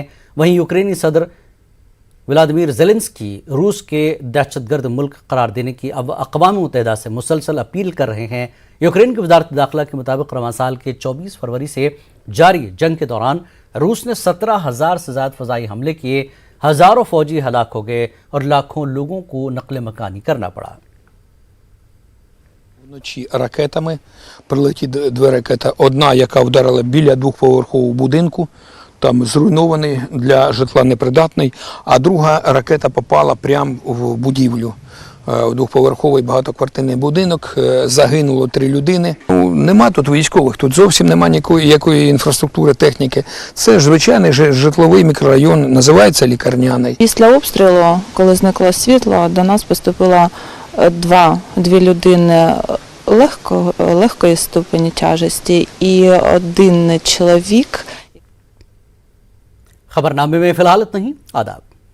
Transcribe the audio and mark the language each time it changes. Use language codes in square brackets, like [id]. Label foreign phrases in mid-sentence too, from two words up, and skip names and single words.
[ur] وہیں یوکرینی صدر ولادیمیر زیلنسکی روس کے دہشتگرد ملک قرار دینے کی اب اقوام متحدہ سے مسلسل اپیل کر رہے ہیں. یوکرین کی وزارت داخلہ کے مطابق رواں سال کے 24 فروری سے جاری جنگ کے دوران روس نے 17,000 سے زیادہ فضائی حملے کیے. ہزاروں فوجی ہلاک ہو گئے اور لاکھوں لوگوں کو نقل مکانی کرنا پڑا. [uk] Вночі ракетами прилетіли дві ракети. Одна, яка вдарила біля двохповерхового будинку, там зруйнований, для житла непридатний, а друга ракета попала прямо в будівлю. В двохповерховий багатоквартирний будинок, загинуло 3 людини. Нема тут військових, тут зовсім нема ніякої інфраструктури, техніки. Це звичайний житловий мікрорайон, називається Лікарняний. Після обстрілу, коли зникло світло, до нас поступило дві людини легкої ступені тяжесті і один чоловік. [ur] خبرنامے میں فی الحال اتنا ہی. आदाब।